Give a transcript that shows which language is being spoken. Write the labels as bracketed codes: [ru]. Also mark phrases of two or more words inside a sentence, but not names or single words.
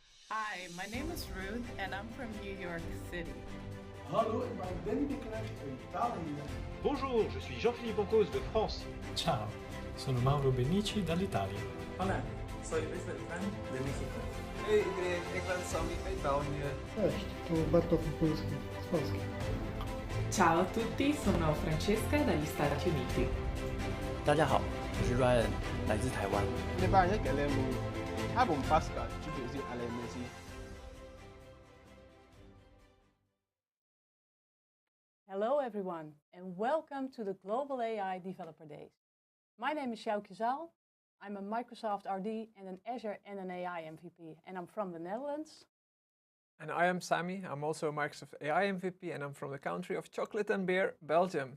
[en] Hi, my name is Ruth and I'm from New York City. [nl] Hallo, ik ben Danny de Klerk uit Italië. [fr] Bonjour, je suis Jean-Philippe Encausse de France. [it] Ciao, sono Mauro Benici dall'Italia. [es] Hola, soy Luis Beltrán de México. [nl] Hey iedereen, ik ben Sammy uit België. [pl] Cześć, tu Bartosz Polski z Polski. [it] Ciao a tutti, sono Francesca dagli Stati Uniti. [zh] 大家好，我是 Ryan，来自台湾。 [en] Hello everyone and welcome to the Global AI Developer Days. My name is Sjoukje Zaal. I'm a Microsoft RD and an Azure and an AI MVP and I'm from the Netherlands. And I am Sammy, I'm also a Microsoft AI MVP and I'm from the country of chocolate and beer, Belgium.